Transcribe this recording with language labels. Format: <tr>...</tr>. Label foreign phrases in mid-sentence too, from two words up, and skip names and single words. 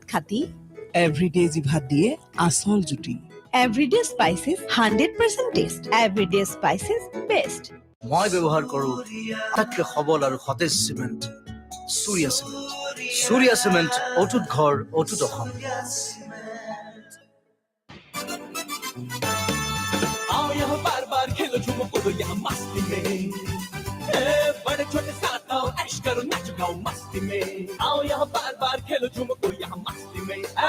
<as>খাতি এভৰিডে জিভাত দিয়ে আসল জুতি এভৰিডে স্পাইচেছ 100% টেষ্ট এভৰিডে স্পাইচেছ বেষ্ট মই ব্যৱহাৰ কৰো আটাইতকৈ সবল আৰু সতেজ সিমেন্ট সূৰ্যা সিমেন্ট অটুট ঘৰ অটুট অসম</as> <hi>आओ यहाँ बार बार खेलो झूमो कूदो यहाँ मस्ती में बड़े छोटे साथ आओ ऐश करो नाच गाओ मस्ती में आओ यहाँ बार बार खेलो झूमो कूदो यहाँ मस्ती में</hi>